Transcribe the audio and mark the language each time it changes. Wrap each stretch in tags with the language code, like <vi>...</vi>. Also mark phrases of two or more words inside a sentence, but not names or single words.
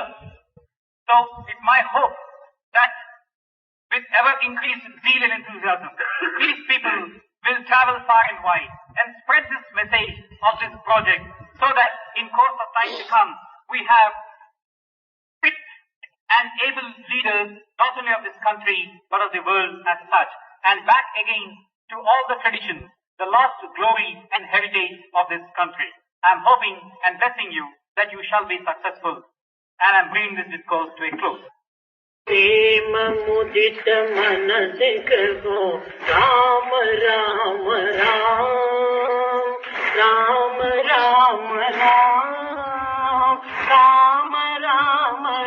<en>So, it's my hope that with ever increased zeal and enthusiasm, these people will travel far and wide and spread this message of this project so that in course of time to come, we have fit and able leaders not only of this country but of the world as such, and back again to all the traditions, the lost glory and heritage of this country. I am hoping and blessing you that you shall be successful, and I am bringing this discourse to a close.</en> <hi>प्रेम मुदित मन से कहो राम राम राम राम राम राम राम राम</hi>